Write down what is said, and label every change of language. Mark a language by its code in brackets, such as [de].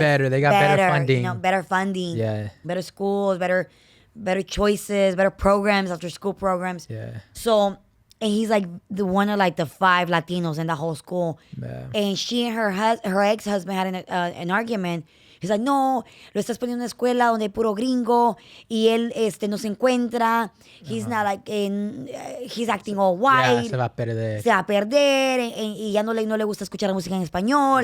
[en] better. They got better funding. You know, better funding. Yeah. Better schools, better choices, better programs, after school programs. Yeah. So, and he's like one of like the 5 Latinos in the whole school. Yeah. And she and her ex-husband had an argument. He's like, [es] no, lo estás poniendo en una escuela donde hay puro gringo y él no se encuentra. [en] He's not like, he's acting all white. Yeah, [es] se va a perder. Se va a perder y ya no le gusta escuchar la música en español.